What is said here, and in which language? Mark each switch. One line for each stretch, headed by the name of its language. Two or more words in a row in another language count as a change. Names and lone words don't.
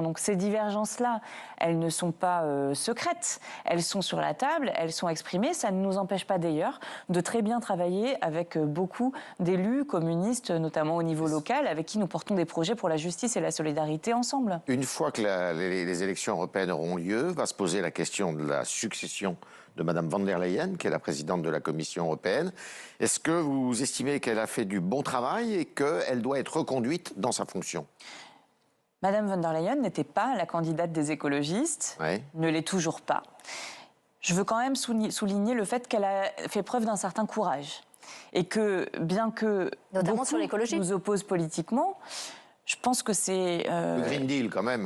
French: Donc ces divergences-là, elles ne sont pas secrètes, elles sont sur la table, elles sont exprimées. Ça ne nous empêche pas d'ailleurs de très bien travailler avec beaucoup d'élus communistes, notamment au niveau local, avec qui nous portons des projets pour la justice et la solidarité ensemble. Une fois que les élections européennes auront lieu, va se poser la question de la succession de Mme von der Leyen, qui est la présidente de la Commission européenne. Est-ce que vous estimez qu'elle a fait du bon travail et qu'elle doit être reconduite dans sa fonction ? Madame von der Leyen n'était pas la candidate des écologistes, ne l'est toujours pas. Je veux quand même souligner le fait qu'elle a fait preuve d'un certain courage. Et que, bien que notamment sur l'écologie, nous oppose politiquement, je pense que c'est... le Green Deal, quand même.